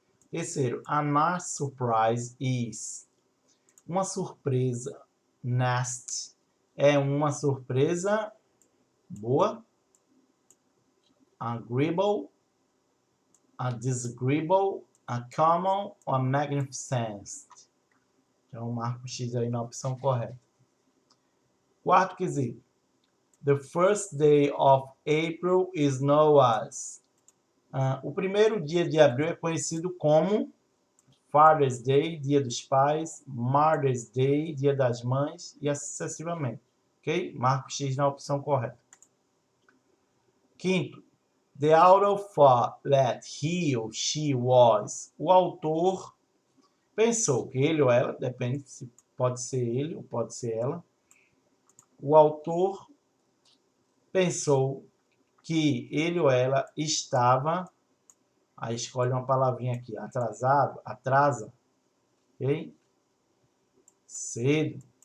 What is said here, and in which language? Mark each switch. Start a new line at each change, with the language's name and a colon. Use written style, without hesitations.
Portuguese: Terceiro,
English: a nice surprise is.
Portuguese: Uma surpresa, nasty, é uma surpresa boa,
English: agreeable, a disagreeable, a common
Portuguese: ou
English: a magnificent.
Portuguese: Então, marco X aí na opção correta. Quarto quesito.
English: The first day of April is known as.
Portuguese: O primeiro dia de abril é conhecido como Father's Day, Dia dos Pais, Mother's Day, Dia das Mães e assim sucessivamente. Ok? Marco X na opção correta. Quinto.
English: The author thought that he or she was.
Portuguese: O autor pensou que ele ou ela, depende se pode ser ele ou pode ser ela. O autor pensou que ele ou ela estava, aí escolhe uma palavrinha aqui, atrasado, atrasa, ok? Cedo.